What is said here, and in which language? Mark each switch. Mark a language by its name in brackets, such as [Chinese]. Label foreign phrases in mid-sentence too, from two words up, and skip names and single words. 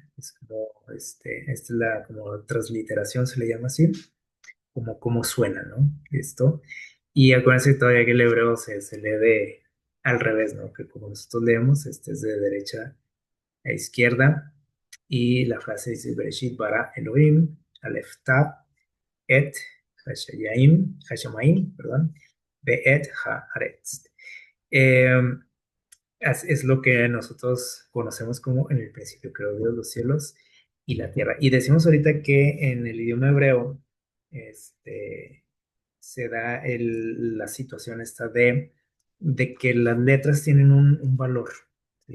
[Spanish] Es como, esta es la como transliteración, se le llama así, como suena, ¿no? Esto. Y acuérdense todavía que el hebreo se lee al revés, ¿no? Que como nosotros leemos, este es de derecha a izquierda. Y la frase dice, [Hebrew] בראשית ברא אלהים, אלף תו, את השמים, perdón, ואת הארץ. [Spanish] Eh, es lo que nosotros conocemos como en el principio creó Dios los cielos y la tierra. Y decimos ahorita que en el idioma hebreo se da la situación esta de que las letras tienen un valor, ¿sí?